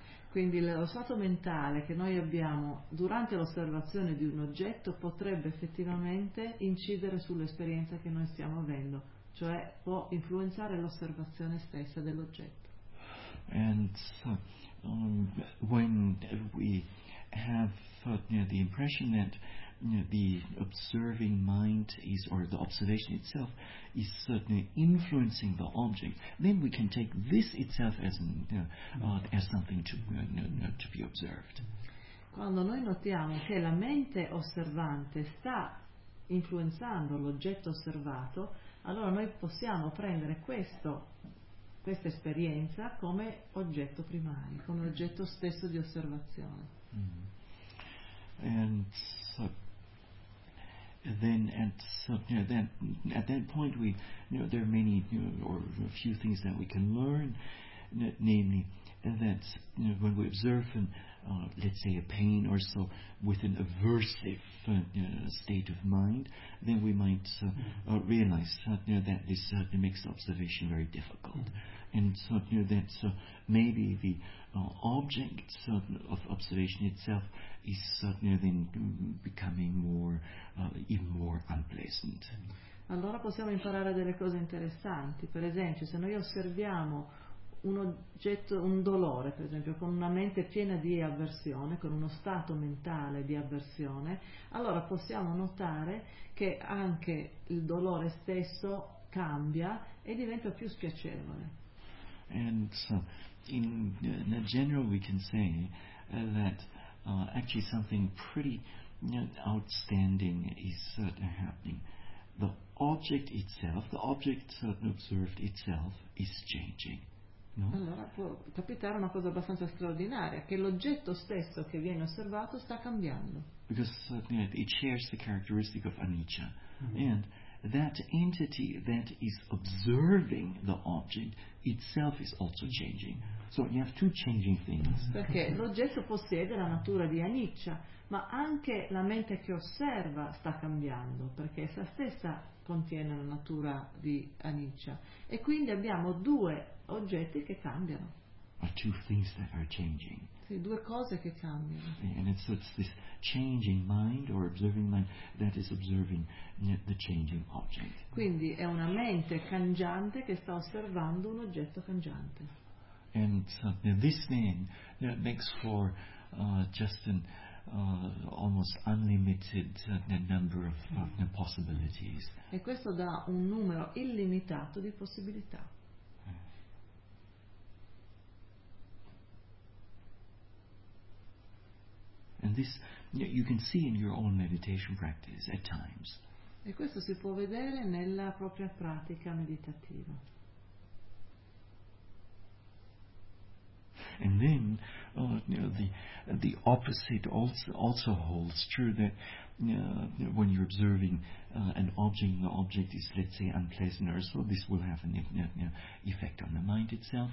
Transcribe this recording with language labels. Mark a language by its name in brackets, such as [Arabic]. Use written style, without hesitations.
[Italian] Quindi lo stato mentale che noi abbiamo durante l'osservazione di un oggetto potrebbe effettivamente incidere sull'esperienza che noi stiamo avendo, cioè può influenzare l'osservazione stessa dell'oggetto. [English] And so, when we have the impression that the observing mind is, or the observation itself is certainly influencing the object, then we can take this itself as as something to be observed. [Italian] Quando noi notiamo che la mente osservante sta influenzando l'oggetto osservato, allora noi possiamo prendere questa esperienza come oggetto primario, come oggetto stesso di osservazione. [English] And so then at that point we there are many or a few things that we can learn, namely that when we observe an let's say a pain or so with an aversive state of mind, then we might realize that this makes observation very difficult. And so that maybe the object of observation itself is then becoming more even more unpleasant. [Italian] Allora possiamo imparare delle cose interessanti. Per esempio, se noi osserviamo un oggetto, un dolore, per esempio, con una mente piena di avversione, con uno stato mentale di avversione, allora possiamo notare che anche il dolore stesso cambia e diventa più spiacevole. [English] And so in general we can say that actually something pretty outstanding is happening. The object itself, the object observed itself is changing. No? [Italian] Allora può capitare una cosa abbastanza straordinaria, che l'oggetto stesso che viene osservato sta cambiando. [English] Because it shares the characteristic of anicca. Mm-hmm. And that entity that is observing the object itself is also changing. So you have two changing things. [Italian] Perché l'oggetto possiede la natura di anicca, ma anche la mente che osserva sta cambiando, perché essa stessa contiene la natura di anicca. E quindi abbiamo due oggetti che cambiano. [English] Are two things that are changing. [Italian] Sì, due cose che cambiano. [English] And it's this changing mind or observing mind that is observing the changing object. [Italian] Quindi è una mente cangiante che sta osservando un oggetto cangiante. [English] And this then makes for just an almost unlimited number of possibilities. [Italian] E questo dà un numero illimitato di possibilità. [English] And this you can see in your own meditation practice at times. [Italian] E questo si può vedere nella propria pratica meditativa. [English] And then, the opposite also holds true, that when you're observing an object, the object is, let's say, unpleasant, or so this will have an effect on the mind itself.